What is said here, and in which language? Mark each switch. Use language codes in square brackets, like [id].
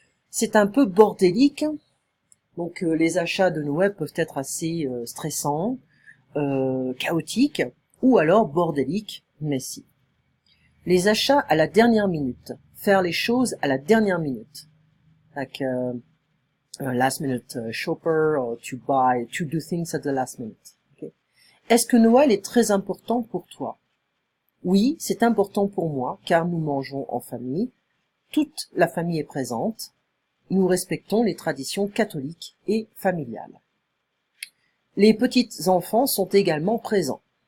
[fr] C'est un peu bordélique. Donc, les achats de Noël peuvent être assez stressants, chaotiques, ou alors bordéliques, messy. Les achats à la dernière minute. Faire les choses à la dernière minute. [en] Like a last minute shopper or to do things at the last minute. Okay. [fr] Est-ce que Noël est très important pour toi? Oui, c'est important pour moi car nous mangeons en famille. Toute la famille est présente. Nous respectons les traditions catholiques et familiales. Les petits enfants sont également présents.